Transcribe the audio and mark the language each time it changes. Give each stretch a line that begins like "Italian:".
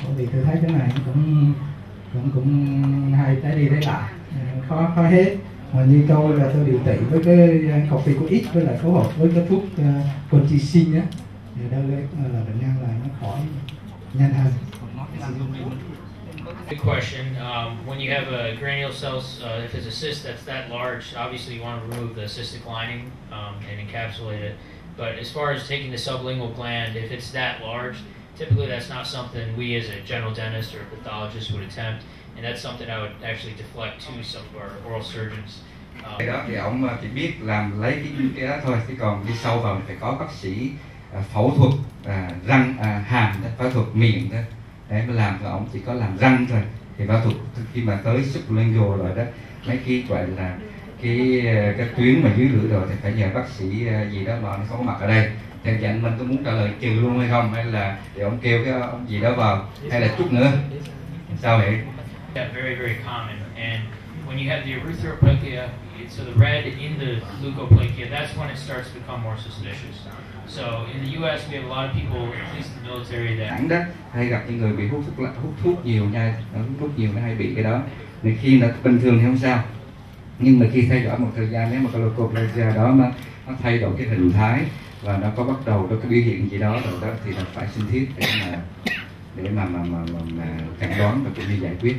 Vietnamese: Bởi vì tôi thấy cái này cũng hay tới đi tới lại, khó hết. Mà như tôi là tôi điều trị với cái corticoid với lại phối hợp với cái thuốc colchicine á, thì đâu là bệnh nhân là nó khỏi nhanh hơn.
English: Good question. When you have a granule cells, if it's a cyst that's that large, obviously you want to remove the cystic lining and encapsulate it. But as far as taking the sublingual gland, if it's that large, typically that's not something we as a general dentist or pathologist would attempt, and that's something I would actually deflect to some of our oral surgeons.
Vietnamese: Cái đó thì ông chỉ biết làm lấy cái đó thôi, chứ còn đi sâu vào thì phải có bác sĩ phẫu thuật răng hàm, phẫu thuật miệng đó để mà làm. Thì ông chỉ có làm răng thôi, thì phẫu thuật khi mà tới sublingual rồi đó, mấy cái gọi là cái tuyến mà dưới lưỡi rồi thì phải nhờ bác sĩ gì đó mà nó không có mặt ở đây. Thì anh Minh có muốn trả lời trừ luôn hay không, hay là để ông kêu cái ông gì đó vào, hay là chút nữa sao vậy?
English: Yeah, very very common. And when you have the erythroplakia, so the red in the leukoplakia, that's when it starts to become more suspicious. So in the U.S. we have a lot of people, at least in the military, that
Vietnamese: đó hay gặp những người bị hút thuốc nhiều nha, hút thuốc nhiều nó hay bị cái đó. Nên khi nó bình thường thì không sao, nhưng mà khi theo dõi một thời gian, nếu mà cái leukoplakia đó nó thay đổi cái hình thái và nó có bắt đầu có cái biểu hiện gì đó rồi đó, thì là phải sinh thiết để mà chẩn đoán và cũng như giải quyết.